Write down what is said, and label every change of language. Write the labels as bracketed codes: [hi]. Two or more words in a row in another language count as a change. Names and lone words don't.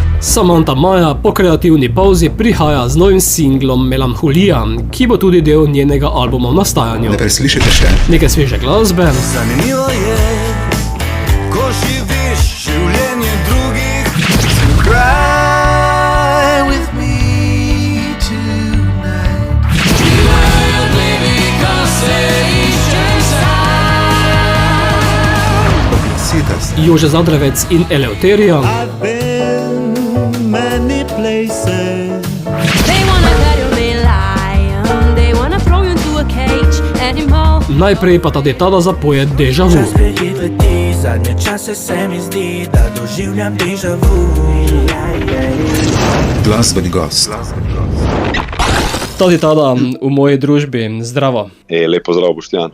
[sl] Samantha Maja po kreativni pauzi prihaja z novim singlom Melanholija, ki bo tudi del njenega albuma v nastajanju. Ne preslišite še? Nekaj sveže glasbe, Zanimivo je, ko živiš življenje drugih. [en] Cry with me tonight. Baby, [sl] ko se iščem sam. Citas. Jože Zadravec in Eleuterija. [en] I've been many places. They wanna let you be lion. They wanna throw you into a cage anymore. [sl] Najprej pa ta detada zapoje Deja Vu. Spet leti, zadnje čase se mi zdi, da doživljam [fr] déjà vu. [sl] Glasbeni gost. Ta detada v moji družbi, zdravo. Lep pozdrav, Boštjan.